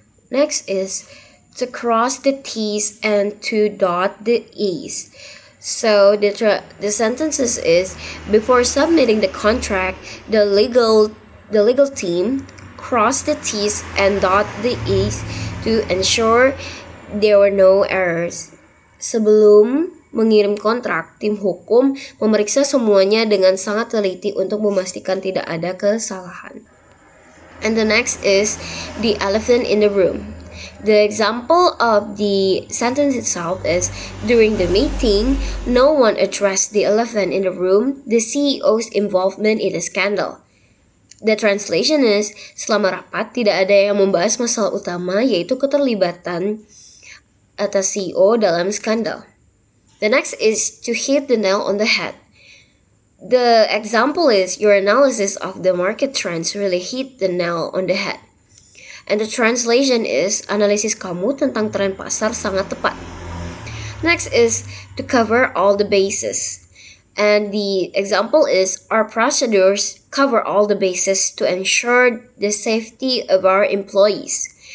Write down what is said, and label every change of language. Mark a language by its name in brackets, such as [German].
[English] Next is to cross the T's and to dot the E's. So the sentences is before submitting the contract, the legal team crossed the T's and dot the E's to ensure there were no errors. [Indonesian] Sebelum mengirim kontrak, tim hukum memeriksa semuanya dengan sangat teliti untuk memastikan tidak ada kesalahan. [English] And the next is the elephant in the room. The example of the sentence itself is, during the meeting, no one addressed the elephant in the room, the CEO's involvement in the scandal. The translation is, [Indonesian] selama rapat tidak ada yang membahas masalah utama, yaitu keterlibatan atas CEO dalam skandal. [English] The next is to hit the nail on the head. The example is your analysis of the market trends really hit the nail on the head. And the translation is [Indonesian] analisis kamu tentang tren pasar sangat tepat. [English] Next is to cover all the bases. And the example is our procedures cover all the bases to ensure the safety of our employees.